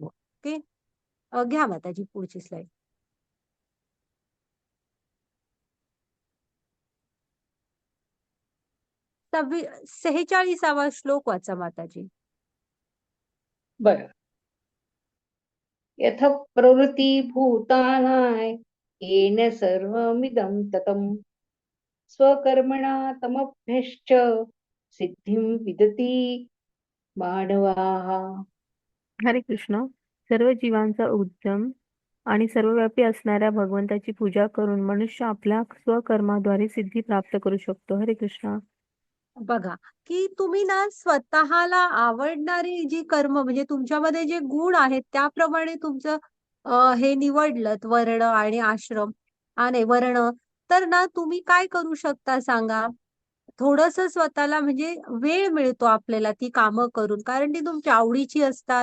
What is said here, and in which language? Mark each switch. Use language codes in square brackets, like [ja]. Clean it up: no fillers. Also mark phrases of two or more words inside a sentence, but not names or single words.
[mr] ओके, घ्या माताजी पुढची स्लाइड. 46वा श्लोक वाचा माताजी. बर. [sa] यथ प्रवृत्ती भूतानाय येन सर्वमिदं ततं स्वकर्मणा तमभ्यश्च सिद्धिं विदती मानवाः. हरे कृष्ण. [mr] सर्व जीवांचा उद्गम आणि सर्वव्यापी असणाऱ्या भगवंताची पूजा करून मनुष्य आपल्या स्वकर्माद्वारे सिद्धी प्राप्त करू शकतो. [sa] हरे कृष्ण. [mr] बघा की तुम्ही ना स्वतःला आवडणारी जी कर्म म्हणजे तुमच्यामध्ये जे गुण आहेत त्याप्रमाणे तुमचं हे निवडलं वर्ण आणि आश्रम आणि वर्ण, तर ना तुम्ही काय करू शकता सांगा. थोडस स्वतःला म्हणजे वेळ मिळतो आपल्याला ती कामं करून, कारण ती तुमच्या आवडीची असतात.